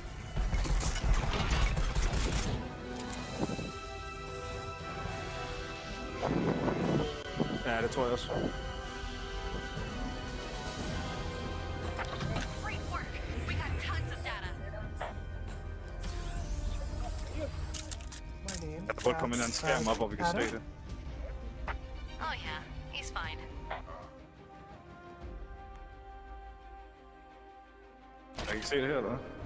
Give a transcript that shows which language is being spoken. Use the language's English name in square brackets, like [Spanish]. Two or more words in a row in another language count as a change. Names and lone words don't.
[Danish] Ja, det tror jeg også. Der burde komme en skærm op, hvor vi kan se det. [English] Oh yeah, he's fine. [Danish] Jeg kan ikke se det her, eller?